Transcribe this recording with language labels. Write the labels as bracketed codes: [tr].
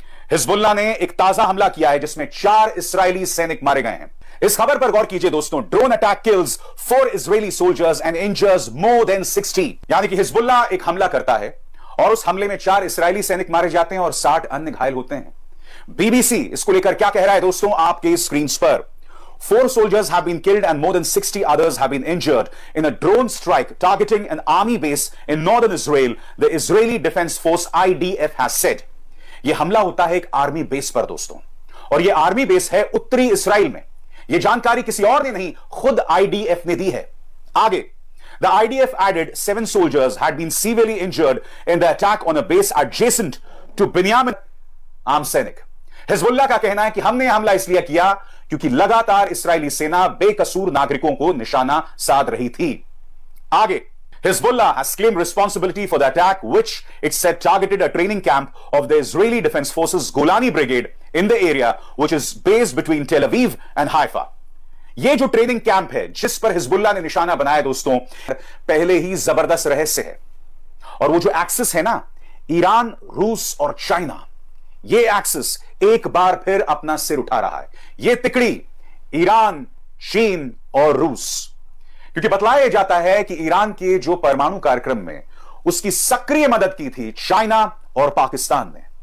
[hi] Hezbollah ने एक ताजा हमला किया है जिसमें 4 इस्राएली सैनिक मारे गए हैं। इस खबर पर गौर कीजिए दोस्तों। [en] Drone attack kills 4 Israeli soldiers and injures more than 60। [hi] यानी कि हिजबुल्लाह एक हमला करता है और उस हमले में 4 इस्राएली सैनिक मारे जाते हैं और 60 अन्य घायल होते हैं। बीबीसी इसको लेकर क्या कह रहा है दोस्तों, आपके स्क्रीन पर। [en] 4 soldiers have been killed and more than 60 others have been injured in a drone strike targeting an army base in northern Israel, the Israeli Defense Force IDF has said। [hi] यह हमला होता है एक आर्मी बेस पर दोस्तों, और यह army base है उत्तरी इसराइल में। यह जानकारी किसी और ने नहीं, खुद IDF ने दी है। [en] आगे, the IDF added 7 soldiers had been severely injured in the attack on a base adjacent to Binyamin। [hi] आम सैनिक। हिजबुल्लाह का कहना है कि हमने हमला इसलिए किया क्योंकि लगातार इस्राएली सेना बेकसूर नागरिकों को निशाना साध रही थी। [en] आगे, Hezbollah has claimed responsibility for the attack, which it said targeted a training camp of the Israeli Defense Forces Golani Brigade in the area, which is based between Tel Aviv and Haifa। [hi] ये जो training camp है जिस पर Hezbollah ने निशाना बनाया दोस्तों, पहले ही जबरदस्त रहस्य है। और वो जो एक्सिस है ना, ईरान, रूस और चाइना, ये एक्सिस एक बार फिर अपना सिर उठा रहा है। ये तिकड़ी ईरान, चीन और रूस, क्योंकि बतलाया जाता है कि ईरान के जो परमाणु कार्यक्रम में उसकी सक्रिय मदद की थी चाइना और पाकिस्तान ने।